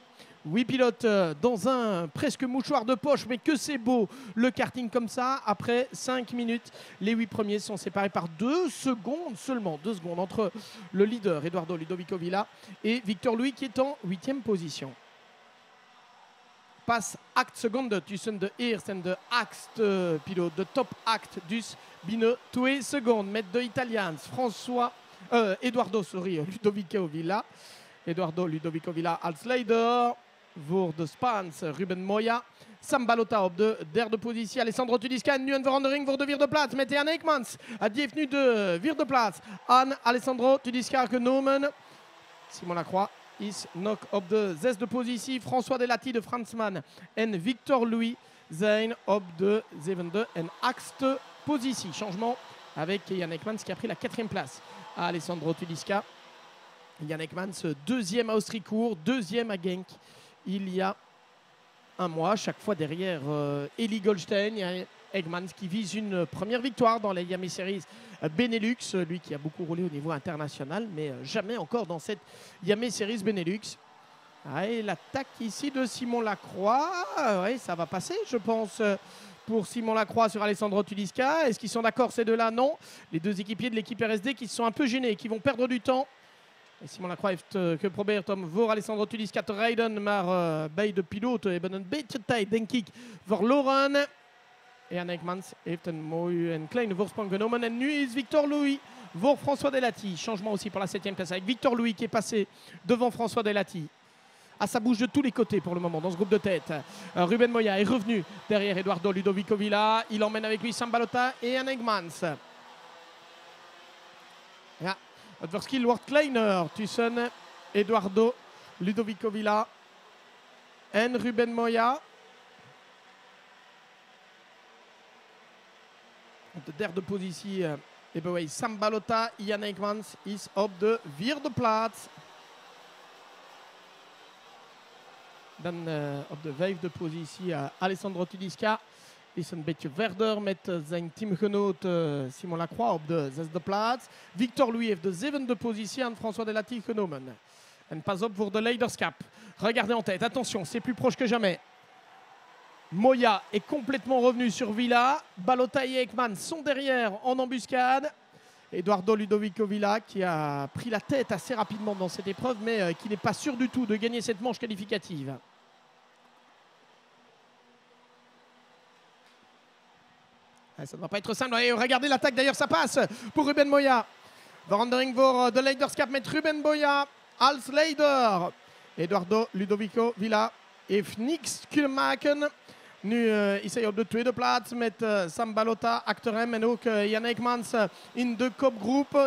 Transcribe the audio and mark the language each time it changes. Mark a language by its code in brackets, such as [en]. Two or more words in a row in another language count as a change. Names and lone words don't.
[fr] 8 pilotes dans un presque mouchoir de poche, mais que c'est beau le karting comme ça. Après 5 minutes, les 8 premiers sont séparés par 2 secondes seulement. 2 secondes entre le leader Eduardo Ludovico Villa et Victor Louis qui est en 8e position. [nl] Passe act seconde tussen de eerste en de achtste piloot. De top act dus binnen 2 seconden met de Italiaans Eduardo Ludovico Villa. Eduardo Ludovico Villa als leider. Voor de Spaans Ruben Moya. Sambalota op de derde positie. Alessandro Tudiska en nu een verandering voor de vierde plaats met Jan Eekmans. Die heeft nu de vierde plaats aan Alessandro Tudiska genomen. Simon Lacroix is nog op de zesde positie. François Delati de Fransman en Victor Louis zijn op de zevende en achtste positie. [fr] Changement avec Jan Eekmans qui a pris la 4e place à Alessandro Tudiska. Jan Eekmans, deuxième à Austricourt, deuxième à Genk. Il y a un mois, chaque fois derrière Eli Goldstein. Il y a Eekmans qui vise une première victoire dans les Yamaha Series Benelux. Lui qui a beaucoup roulé au niveau international, mais jamais encore dans cette Yamaha Series Benelux. Et l'attaque ici de Simon Lacroix. Oui, ça va passer, je pense, pour Simon Lacroix sur Alessandro Tudiska. Est-ce qu'ils sont d'accord ces deux-là? Non. Les deux équipiers de l'équipe RSD qui se sont un peu gênés, qui vont perdre du temps. [nl] Simon Lacroix heeft geprobeerd om voor Alessandro Tudiska te rijden, maar beide piloten hebben een beetje tijd, denk ik, verloren. Jan Eekmans heeft een mooie en kleine voorsprong genomen. En nu is Victor Louis voor François Delati. [fr] Changement aussi pour la 7e place avec Victor Louis qui est passé devant François Delati. Ah, ça bouge de tous les côtés pour le moment dans ce groupe de tête. Ruben Moya est revenu derrière Eduardo Ludovico Villa. Il emmène avec lui Sambalota et Jan Eekmans. Ja. [nl] Het verschil wordt kleiner tussen Eduardo Ludovico Villa en Ruben Moya. Op de derde positie hebben wij Sambalota. Jan Eekmans is op de vierde plaats. Dan op de vijfde positie Alessandro Tudiska. Is een beetje verder met zijn teamgenoot Simon Lacroix op de zesde plaats. Victor Louis heeft de zevende positie aan François Delati genomen. En pas op voor de leiderschap. [fr] Regardez en tête, attention, c'est plus proche que jamais. Moya est complètement revenu sur Villa. Balota et Eekmans sont derrière en embuscade. Eduardo Ludovico Villa qui a pris la tête assez rapidement dans cette épreuve, mais qui n'est pas sûr du tout de gagner cette manche qualificative. Ça ne va pas être simple. Et regardez l'attaque, d'ailleurs, ça passe pour Ruben Moya. [nl] Verandering voor de leiderschap met Ruben Moya als leider. Eduardo Ludovico Villa heeft niks kunnen maken. Nu is hij op de tweede plaats met Sambalota achter hem en ook Jan Eekmans in de kopgroep.